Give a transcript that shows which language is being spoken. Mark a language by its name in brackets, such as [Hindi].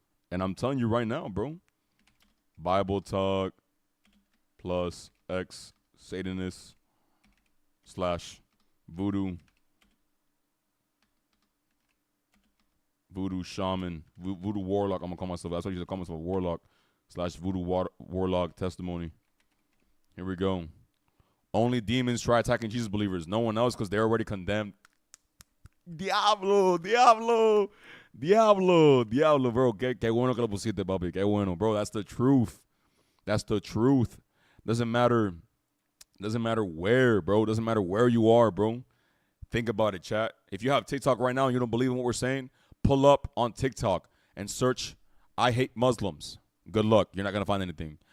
[English] And I'm telling you right now, bro. Bible Talk plus Ex-Satanist / Voodoo Shaman, Voodoo Warlock. I'm gonna call myself. That's what I used to call myself, Warlock / Voodoo Warlock testimony. Here we go. Only demons try attacking Jesus believers. No one else, because they're already condemned. [Spanish] Diablo, bro. Qué bueno que lo pusiste, papi. Qué bueno, bro. [English] That's the truth. That's the truth. Doesn't matter where, bro. Doesn't matter where you are, bro. Think about it, chat. If you have TikTok right now and you don't believe in what we're saying, pull up on TikTok and search, I hate Muslims. Good luck. You're not going to find anything.